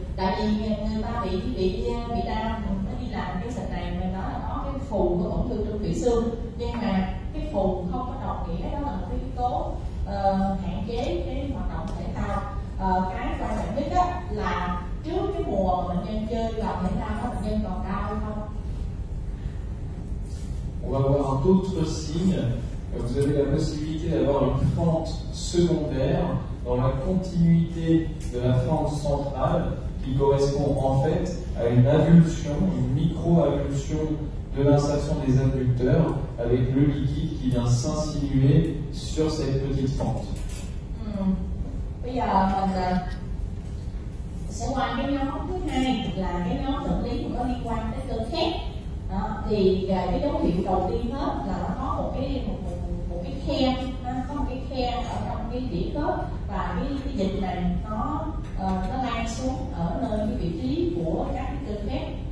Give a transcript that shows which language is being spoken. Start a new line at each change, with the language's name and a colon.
Vietnamese: Tại vì người ta bị đau, nó đi làm cái bệnh này mình nói là có cái phù của tổn thương trong tủy xương, nhưng mà cái phù không có đồng nghĩa đó là một cái yếu tố hạn chế cái hoạt động thể thao. Cái quan trọng nhất đó là trước cái mùa mà bệnh nhân chơi vào thể thao đó, bệnh nhân còn đau hay không?
French: On va voir un autre signe. Vous avez la possibilité d'avoir une fente secondaire dans la continuité de la fente centrale qui correspond en fait à une avulsion, une micro-avulsion de l'insertion des adducteurs avec le liquide qui vient s'insinuer sur cette petite fente.
Vietnamese: Bây giờ mình sẽ qua cái nhóm thứ hai là cái nhóm bệnh lý có liên quan tới cơ khép. Thì cái dấu hiệu đầu tiên hết là nó có một cái khe, nó có một cái khe ở trong cái đĩa khớp và cái dịch này nó lan xuống ở nơi cái vị trí của các cái cơ khép.